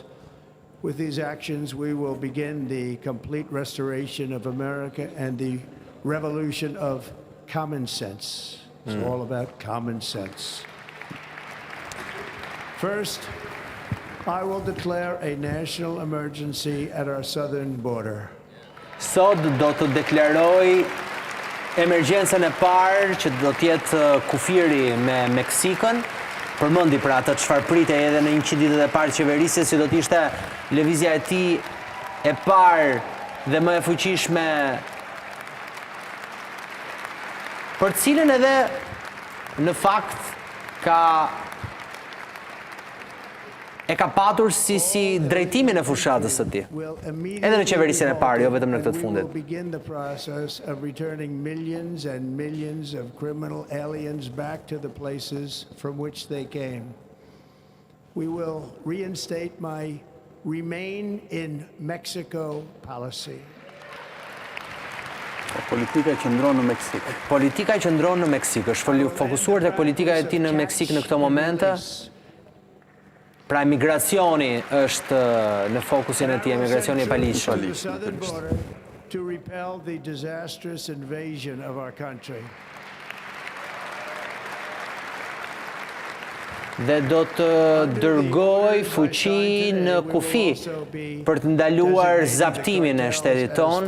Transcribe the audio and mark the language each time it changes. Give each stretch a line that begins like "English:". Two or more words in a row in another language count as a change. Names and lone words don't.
English: With these actions, we will begin the complete restoration of America and the revolution of common sense. It's all about common sense. First, I will declare a national emergency at our southern border.
Albanian: Sot do të deklaroj emergjencën e parë që do të jetë kufiri me Meksikën. Përmendi pra atë çfarë pritej edhe në 100 ditët e parë të qeverisjes, që do të ishte lëvizja e tij e parë dhe më e fuqishme, për cilën edhe në fakt e ka patur si drejtimin e fushatës së tij. Edhe në qeverisjen e parë, jo vetëm në këtë të fundit.
English: Begin the process of returning millions and millions of criminal aliens back to the places from which they came. We will reinstate my remain in Mexico policy.
Albanian: Politika që ndronë në Meksikë. Politika që ndronë në Meksikë, është fokusuar tek politika e tij në Meksikë në këto momente. Pra migracioni është në fokusin e tij, migracioni e paligjshëm.
English: To repel the disastrous invasion of our country.
Albanian: Dhe do të dërgoj fuqi në kufi për të ndaluar zaptimin e shtetit ton.